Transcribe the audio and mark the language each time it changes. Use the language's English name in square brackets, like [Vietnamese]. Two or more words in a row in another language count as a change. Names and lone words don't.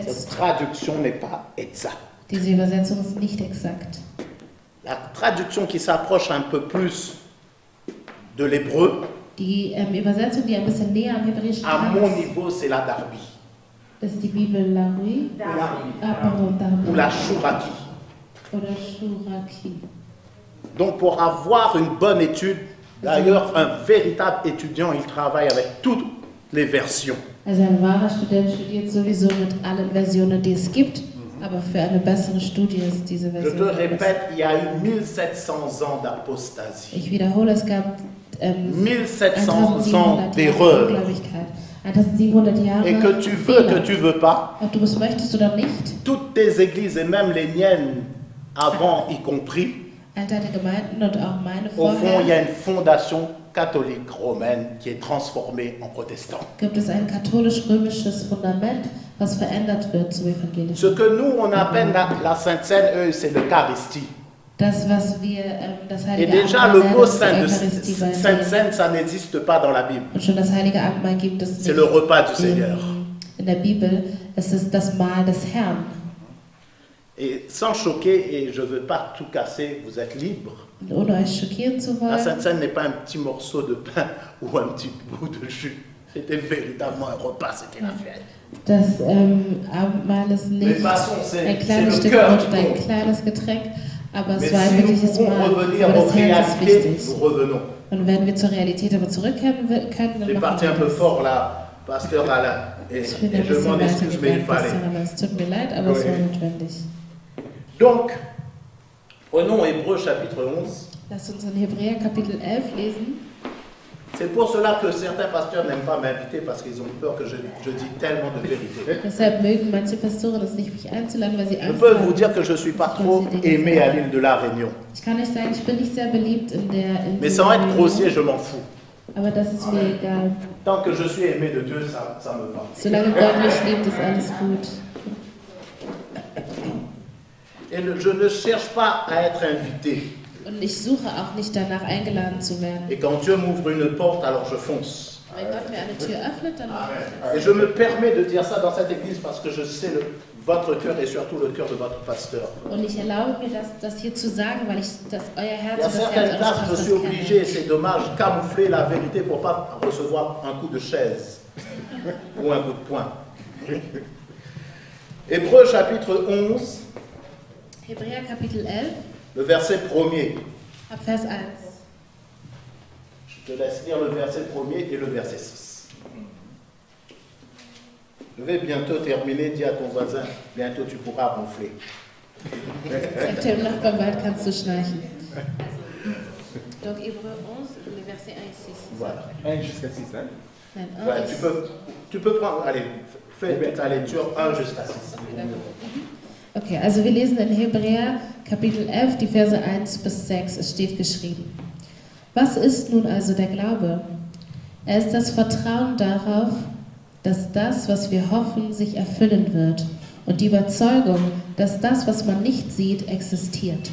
[German] hältst, [French] traduction n'est pas exacte. [German] diese Übersetzung ist nicht exakt. [French] La traduction qui s'approche un peu plus de l'hébreu, [German] Die Übersetzung, die ein bisschen näher am Hebräischen [French] à [German] dran [French] mon [German] ist, [French] niveau, c'est la Darby, [German] ist die Bibel Larui. [French] Ah, pardon, ou Darby. la Chouraki. [German] oder Shuraki. [French] Donc pour avoir une bonne étude, d'ailleurs un véritable étudiant, il travaille avec toutes les versions. [German] Also ein wahrer Student studiert sowieso mit allen Versionen, die es gibt, aber für eine bessere Studie ist diese [French] Je [German] Version. [French] te répète, il y a eu 1700 ans d'apostasie, [German] Ich wiederhole, es gab [French] 1700 ans [German] 1700 Jahre [French] d'erreur. [German] Ungläubigkeit. 1700 Jahre [French] Et que tu veux, que tu veux pas, [German] Ob du es möchtest oder nicht, [French] toutes tes églises et même les miennes avant y compris, [German] all deine Gemeinden und auch meine [French] au fond, il y a [German] vorher, [French] une fondation catholique romaine qui est transformée en protestant. [German] gibt es ein katholisch-römisches Fundament, was verändert wird zum Evangelischen. [French] Ce que nous, on appelle la Sainte Seine, eux, c'est l'Eucharistie. [German] Das, was wir das [French] Et [German] Heilige [French] déjà, [German] Abendmahl [French] le mot [German] nennen, ist die Eucharistie, weil [French] Sainte [German] wir- [French] Seine, ça n'existe pas dans la Bible. [German] und schon das Heilige Abendmahl gibt es [French] C'est [German] nicht [French] le repas du Seigneur. [German] in der Bibel. Es ist das Mahl des Herrn. [French] Et sans choquer, et je ne veux pas tout casser, vous êtes libre. [German] Und ohne euch schockieren zu [French] La [German] wollen, [French] Sainte Seine n'est pas un petit morceau de pain ou un petit bout de jus. C'était véritablement un repas, c'était la fête. [German] das Abendmahl ist [French] Mais [German] nicht [French] passons, [German] ein [French] c'est [German] kleines [French] le [German] Stück [French] cœur [German] Brot [French] qui [German] und ein [French] compte. [German] kleines Getränk, aber es [French] Mais [German] war ein [French] si nous [German] wirkliches [French] pouvons [German] Mahl. [French] revenir [German] Aber [French] aux [German] das Herz ist [French] réalités, [German] wichtig. [French] nous revenons. [German] Und wenn wir zur Realität aber zurückkehren können, dann [French] J'ai [German] machen [French] parti un [German] wir [French] peu [German] das. [French] fort là, pasteur Alain, et [German] Ich bin ein [French] je m'en [German] bisschen [French] excuse, mais il [German] weitergegangen, [French] fallait. [German] Pastor, aber es tut mir leid, aber es [French] Oui. [German] war notwendig. [French] Donc, prenons Hébreux chapitre 11. [German] Lass uns in Hebräer Kapitel 11 lesen. [French] C'est pour cela que certains pasteurs n'aiment pas m'inviter parce qu'ils ont peur que je dis tellement de vérité. [German] Deshalb mögen manche Pastoren es nicht, mich einzuladen, weil sie [French] Je [German] Angst [French] peux vous [German] haben. [French] dire que je ne suis pas trop aimé à l'île de la Réunion. [German] Ich kann nicht sagen, ich bin nicht sehr beliebt in der [French] Mais sans être grossier, je m'en fous. [German] Aber das ist mir egal. [French] Tant que je suis aimé de Dieu, ça me va. [German] Solange Gott mich liebt, ist alles gut. [French] Et je ne cherche pas à être invité. [German] Und ich suche auch nicht danach, eingeladen zu werden. [French] Et quand Dieu m'ouvre une porte, alors je fonce. [German] Wenn Gott mir eine Tür öffnet, dann [French] Et je me permets de dire ça dans cette église parce que je sais votre cœur et surtout le cœur de votre pasteur. [German] Und ich erlaube mir das hier zu sagen, weil ich das euer [French] Il [German] Herz [French] y a [German] und das Herz [French] certaines [German] eures [French] places, je [German] Pastors [French] suis obligé, [German] kenne. [French] et c'est dommage, camoufler la vérité pour ne pas recevoir un coup de chaise ou un coup de poing. Hébreux chapitre 11, [German] Hebräer Kapitel 11, [French] le verset 1er. [German] ab Vers 1. [French] Je te laisse lire le verset 1er et le verset 6. Je vais bientôt terminer, dis à ton voisin, bientôt tu pourras ronfler. [German] Sag dem Nachbarn, bald kannst du schnarchen. [French] Donc Hébreu 11, les versets 1 et 6. Voilà. 1 jusqu'à 6, hein? [German] Nein, 1 [French] Ouais, et tu peux prendre, allez, fais ta lecture 1 jusqu'à 6. [German] Okay, also wir lesen in Hebräer Kapitel 11, die Verse 1 bis 6. Es steht geschrieben: Was ist nun also der Glaube? Er ist das Vertrauen darauf, dass das, was wir hoffen, sich erfüllen wird, und die Überzeugung, dass das, was man nicht sieht, existiert.